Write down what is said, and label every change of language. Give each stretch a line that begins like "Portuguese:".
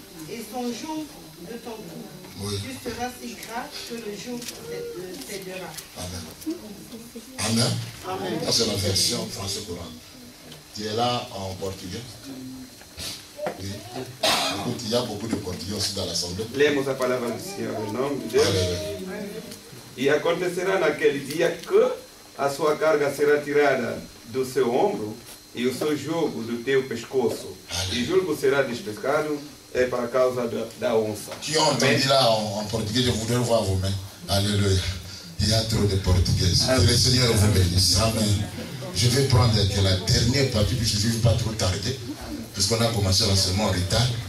French: et son jour de ton cou. Oui. Tu seras si gras que le jour cédera. Amen. Amen. Amen. Ça, c'est la version français courant. Tu es là en portugais? Oui. Écoute, il y a beaucoup de portugais aussi dans l'assemblée.
Portuguese: Lemos a palavra do Senhor em nome de Deus. E acontecerá naquele dia que a sua carga será tirada do seu ombro e o seu jugo do teu pescoço. E o jugo será despescado par causa da onça.
French: Qui ont entendu là en portugais, je voudrais voir vos mains. Alléluia. Il y a trop de portugais. Que le Seigneur vous bénisse. Amen. Je vais prendre que la dernière partie, puisque je ne vais pas trop tarder, parce qu'on a commencé l'enseignement en retard.